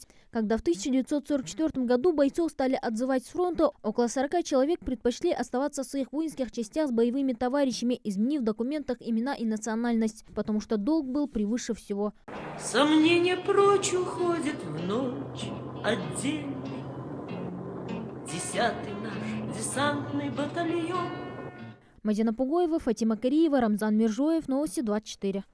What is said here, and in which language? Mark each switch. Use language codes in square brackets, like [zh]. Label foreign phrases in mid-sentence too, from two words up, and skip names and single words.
[ru] Когда в 1944 году бойцов стали отзывать с фронта, около 40 человек предпочли оставаться в своих воинских частях с боевыми товарищами, изменив в документах имена и национальность, потому что долг был превыше всего. Сомнения прочь уходят в ночь отдельный, 10-й наш десантный батальон. Мадина Пугоева, Фатима Кариева, Рамзан Миржоев, Новости 24.